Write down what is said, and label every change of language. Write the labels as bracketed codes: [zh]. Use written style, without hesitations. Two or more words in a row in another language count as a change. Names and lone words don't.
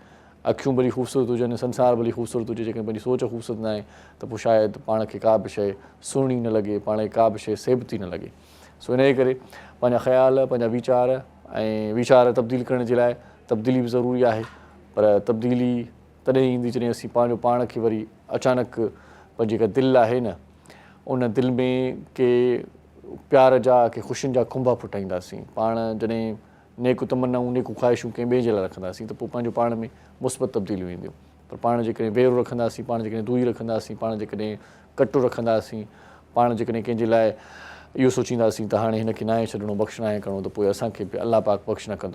[sd] अखियूं भली ख़ूबसूरत हुजनि, संसार भली ख़ूबसूरत हुजे, जेकॾहिं पंहिंजी सोच ख़ूबसूरत न आहे त पोइ शायदि पाण खे का बि शइ सुहिणी न लॻे, पाण खे का बि शइ सेबती न लॻे। सो इन जे करे पंहिंजा ख़्याल, पंहिंजा वीचार तब्दील करण जे लाइ तब्दीली बि ज़रूरी आहे। पर तब्दीली तॾहिं ईंदी जॾहिं असीं पंहिंजो पाण खे वरी अचानक पंहिंजी जेका दिलि आहे न उन दिलि में के प्यार जा के ख़ुशियुनि जा खुंबा फुटाईंदासीं। पाण जॾहिं नेकु तमन्नाऊं नेकु ख़्वाहिशूं कंहिं ॿिए जे लाइ रखंदासीं त पोइ पंहिंजो पाण में मुस्बत तब्दीलियूं ईंदियूं। पर पाण जेकॾहिं वेरो रखंदासीं, पाण जेकॾहिं दूरी रखंदासीं, पाण जेकॾहिं कटु रखंदासीं, पाण जेकॾहिं कंहिंजे लाइ इहो सोचींदासीं त हाणे हिन खे नाहे छॾिणो, बख़्श नाहे करिणो त पोइ असांखे बि अलाह पाक बख़्श न कंदो।